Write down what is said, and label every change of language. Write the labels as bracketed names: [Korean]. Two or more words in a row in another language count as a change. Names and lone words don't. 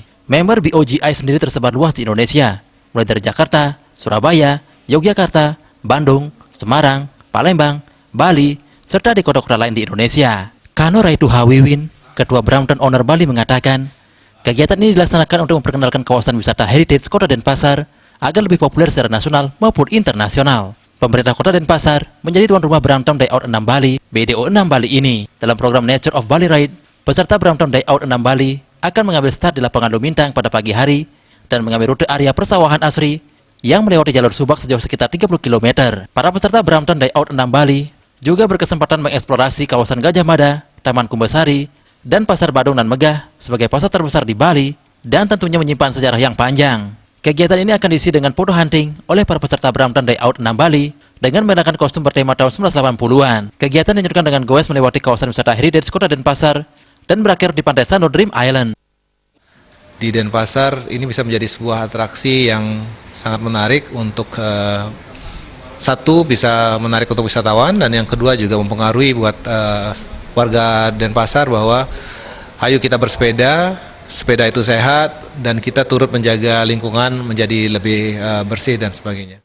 [Indonesian] Member BOGI sendiri tersebar luas di Indonesia, mulai dari Jakarta, Surabaya, Yogyakarta, Bandung, Semarang, Palembang, Bali, serta di kota-kota lain di Indonesia. Kano Raitu Hawiwin, Ketua Brompton Owner Bali mengatakan, kegiatan ini dilaksanakan untuk memperkenalkan kawasan wisata heritage Kota Denpasar agar lebih populer secara nasional maupun internasional. Pemerintah Kota Denpasar menjadi tuan rumah Brompton Day Out 6 Bali (BDO 6 Bali) ini. Dalam program Nature of Bali Ride, peserta Brompton Day Out 6 Bali akan mengambil start di lapangan Lumintang pada pagi hari dan mengambil rute area persawahan asri yang melewati jalur subak sejauh sekitar 30 km. Para peserta Brompton Day Out 6 Bali juga berkesempatan mengeksplorasi kawasan Gajah Mada, Taman Kumbasari, dan Pasar Badung dan Megah sebagai pasar terbesar di Bali dan tentunya menyimpan sejarah yang panjang. Kegiatan ini akan diisi dengan [English] photo hunting [Indonesian] oleh para peserta Brompton Day Out 6 Bali dengan mengenakan kostum bertema tahun 1980-an. Kegiatan dilanjutkan dengan goes melewati kawasan wisata heritage Kota Denpasar dan berakhir di Pantai Sanur Dream Island. Di Denpasar ini bisa menjadi sebuah atraksi yang sangat menarik untuk satu bisa menarik untuk wisatawan dan yang kedua juga mempengaruhi buat warga Denpasar bahwa ayo kita bersepeda, sepeda itu sehat dan kita turut menjaga lingkungan menjadi lebih bersih dan sebagainya.